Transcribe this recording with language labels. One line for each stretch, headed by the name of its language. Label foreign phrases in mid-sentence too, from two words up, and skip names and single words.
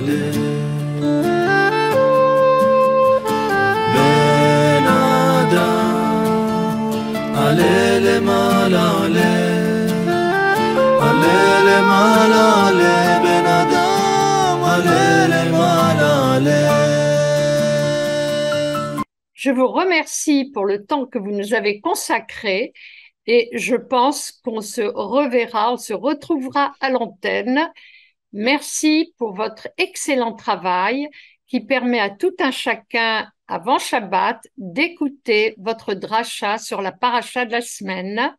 Hebrew: בן אדם עלה למעלה עלה למעלה עלה בן אדם עלה למעלה
French: Je vous remercie pour le temps que vous nous avez consacré et je pense qu'on se reverra, on se retrouvera à l'antenne Merci pour votre excellent travail qui permet à tout un chacun, avant Shabbat, d'écouter votre dracha sur la paracha de la semaine.